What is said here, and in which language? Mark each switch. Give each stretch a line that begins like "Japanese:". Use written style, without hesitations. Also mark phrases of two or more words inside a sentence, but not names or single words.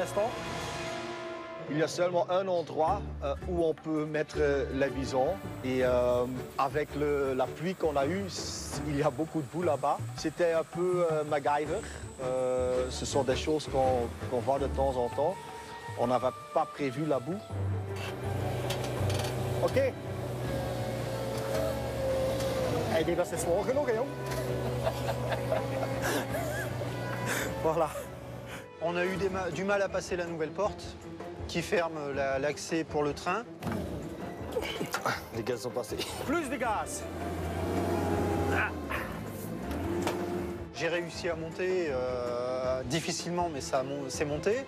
French: Il y a seulement un endroit où on peut mettre les bisons. Et avec la pluie qu'on a eue, il y a beaucoup de boue là-bas. C'était un peu MacGyver. Ce sont des choses qu'on voit de temps en temps. On n'avait pas prévu la boue. OK.
Dutch: Hey, dit dat is zwaar genoeg, hè, jong.
French: Voilà. On a eu du mal à passer la nouvelle porte qui ferme l'accès pour le train. Les gaz sont passés. Plus de gaz. J'ai réussi à monter difficilement, mais c'est monté.